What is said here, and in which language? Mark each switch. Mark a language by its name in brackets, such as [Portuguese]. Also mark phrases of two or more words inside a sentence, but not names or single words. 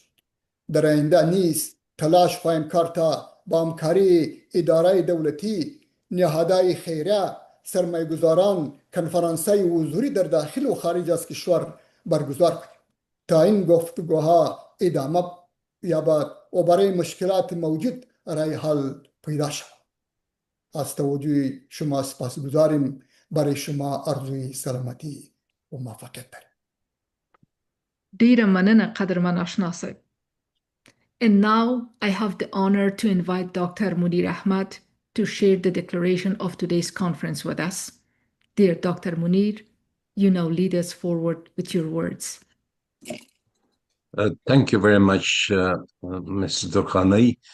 [Persian] در آینده نیز تلاش خواهیم کرد تا با همکاری اداره دولتی، نهادهای خیریه، سرمایه‌گذاران کنفرانس‌های حضوری در داخل و خارج از کشور برگزار کنیم تا این گفتگوها ادامه یابد و برای مشکلات موجود رای حل پیدا شود. از توجه شما سپاسگزاریم. برای شما آرزوی سلامتی و موفقیت داریم. [Pashto] ډیره مننه قدرمن آشنا صاحب. [English] And now I have the honor to invite Dr. Munir Ahmad to share the declaration of today's conference with us. Dear Dr. Munir, you now lead us forward with your words. Thank you very much, Mrs. Durkhani.